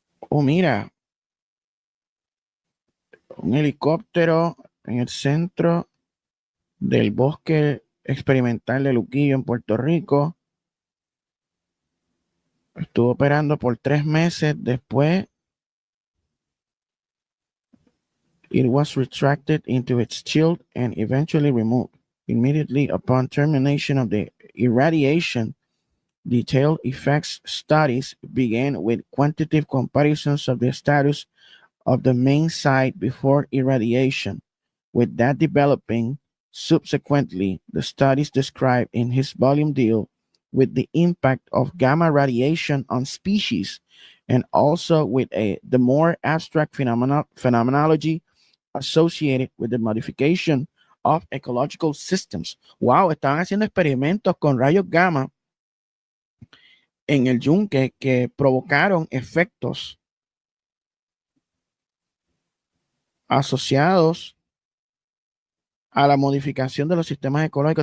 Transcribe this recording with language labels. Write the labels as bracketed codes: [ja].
[es] Oh, mira, un helicóptero en el centro del bosque experimental de Luquillo en Puerto Rico. Estuvo operando por 3 meses. Después, [en] it was retracted into its shield and eventually removed. Immediately upon termination of the irradiation, detailed effects studies began with quantitative comparisons of the status of the main site before irradiation, with that developing subsequently. The studies described in his volume deal with the impact of gamma radiation on species and also with the more abstract phenomenology associated with the modification of ecological systems. [es] Wow, estaban haciendo experimentos con rayos gamma en el yunque que provocaron efectos asociados a la modificación de los sistemas ecológicos.